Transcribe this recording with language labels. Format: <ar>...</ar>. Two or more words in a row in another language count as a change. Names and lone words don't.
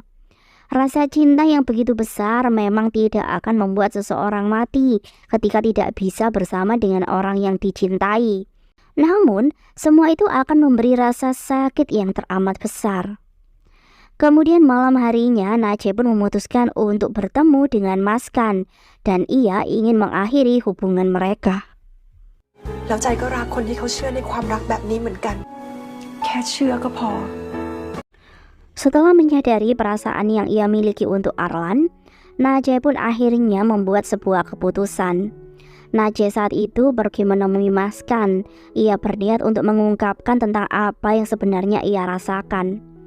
<id>Rasa cinta yang begitu besar memang tidak akan membuat seseorang mati ketika tidak bisa bersama dengan orang yang dicintai. Namun, semua itu akan memberi rasa sakit yang teramat besar. Kemudian malam harinya, Najee pun memutuskan untuk bertemu dengan Maskan dan ia ingin mengakhiri hubungan mereka.</id> <th>แล้วใจก็รักคนที่เขาเชื่อในความรักแบบนี้เหมือนกัน แค่เชื่อก็พอ</th> <id>Setelah menyadari perasaan yang ia miliki untuk Arlan, Najee pun akhirnya membuat sebuah keputusan. Najee saat itu pergi menemui Maskan. Ia berniat untuk mengungkapkan tentang apa yang sebenarnya ia rasakan.</id>